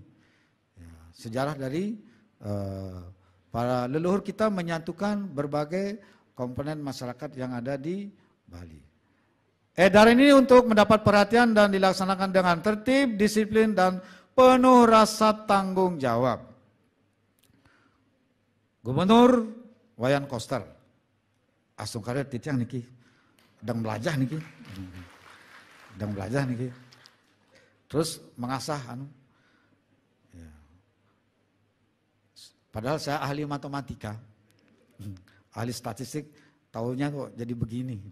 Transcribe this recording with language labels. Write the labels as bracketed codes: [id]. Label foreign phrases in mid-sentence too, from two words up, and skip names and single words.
[id] Ya, sejarah dari para leluhur kita menyatukan berbagai komponen masyarakat yang ada di Bali. Edaran ini untuk mendapat perhatian dan dilaksanakan dengan tertib, disiplin, dan penuh rasa tanggung jawab. Gubernur Wayan Koster, [ban] asung karya titiang niki, [id] sedang belajar niki, terus mengasah ya. Padahal saya ahli matematika, ahli statistik, tahunya kok jadi begini.